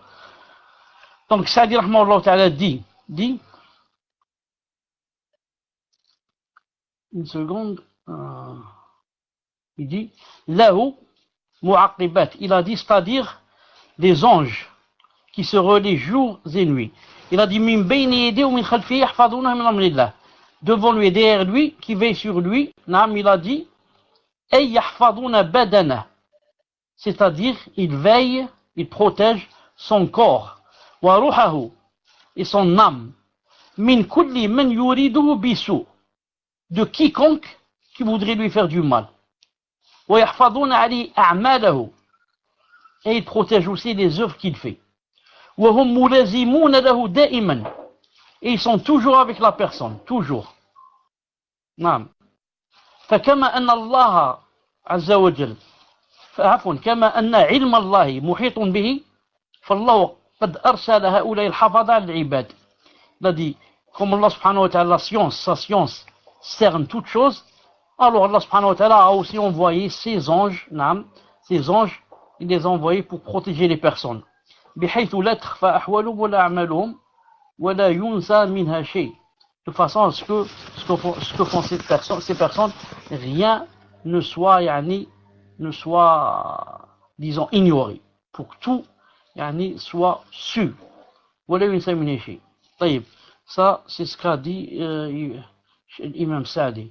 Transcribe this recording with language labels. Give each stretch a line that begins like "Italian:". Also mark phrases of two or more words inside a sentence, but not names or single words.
French: Donc Saadi
Arabic: رحمه الله تعالى
French: dit, une seconde, il dit,
Arabic: له معقبات,
French: il a dit, c'est-à-dire des anges qui se relaient jour et nuit. Il a dit,
Arabic: من بين يديه ومن خلفه يحفظونه من أمر الله.
French: Devant lui et derrière lui, qui veille sur lui, il a dit,
Arabic: أي يحفظون بدنه,
French: c'est-à-dire, il veille, il protège son corps,
Arabic: وروحه,
French: et son âme,
Arabic: من كل من يريده بسوء,
French: de quiconque qui voudrait lui faire du mal.
Arabic: ويحفظون على أعماله,
French: et il protège aussi les œuvres qu'il fait.
Arabic: وهم ملازمون له دائما,
French: et ils sont toujours avec la personne, toujours.
Arabic: نعم. فكما أن الله عز وجل كما أن علم الله محيط به فالله قد أرسل هؤلاء الحفظة على العباد.
French: Il a dit, comme
Arabic: الله سبحانه وتعالى,
French: sa science cerne toute chose, alors
Arabic: الله سبحانه وتعالى
French: a aussi envoyé ses anges, il les a envoyés pour protéger les personnes.
Arabic: بحيث لا تخفى أحوالهم ولا أعمالهم ولا ينسى منها شيء.
French: De façon à ce que font ces personnes, rien ne soit, disons, ignoré. Pour que tout, soit su. Voilà une sémination. Ça, c'est ce qu'a dit l'imam Saadi.